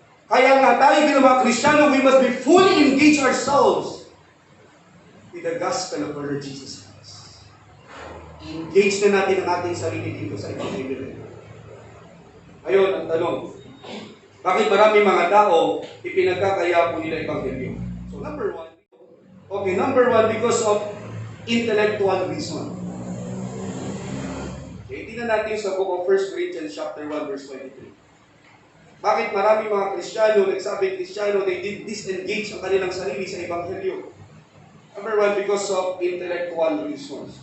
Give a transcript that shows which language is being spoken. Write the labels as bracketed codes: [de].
[tl] Kaya nga tayo bilang mga Kristiyano, [en] we must be fully engage ourselves with the gospel of our Lord Jesus Christ. [tl] Engage na natin ang ating sarili dito sa Ebanghelyo. Ayun, ang tanong, bakit marami mga tao ipinagkakaya po nila Ebanghelyo? [en] So number one, because of intellectual reason. Okay, [tl] tingnan natin sa [en] book of 1 Corinthians chapter 1, verse 23. [tl] Bakit marami mga Kristiyano, nagsabi Kristiyano, [en] they did disengage [tl] ang kanilang sarili sa Ebanghelyo? [en] Number one, because of intellectual reasons.